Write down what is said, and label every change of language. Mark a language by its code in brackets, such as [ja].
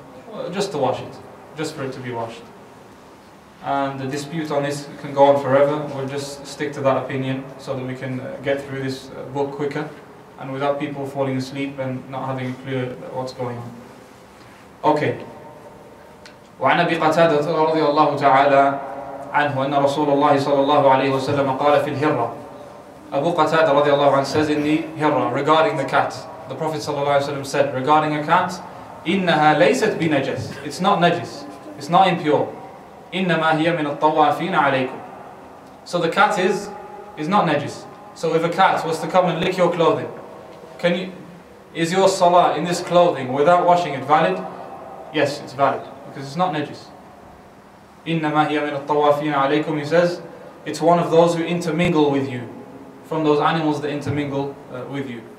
[en] Well, just to wash it, just for it to be washed. And the dispute on this can go on forever. We'll just stick to that opinion so that we can get through this book quicker, and without people falling asleep and not having a clue what's going on. Okay. [ar] وعن أبي قتادة رضي الله تعالى عنه أن رسول الله صلى الله عليه وسلم قال في الهرة. [en] Abu Qatada [ar] رضي الله عنه [en] says in the Hirra, regarding the cat, the Prophet [ar] صلى الله عليه وسلم [en] said regarding a cat, [ar] إنها ليست بنجس. [en] It's not najis. It's not impure. [ar] إنما هي من الطوافين عليكم. [en] So the cat is not najis. So if a cat was to come and lick your clothing, is your salah in this clothing without washing it valid? Yes, it's valid, because it's not najis. [ar] إنما هي من الطوافين عليكم, [en] he says, it's one of those who intermingle with you, from those animals that intermingle with you.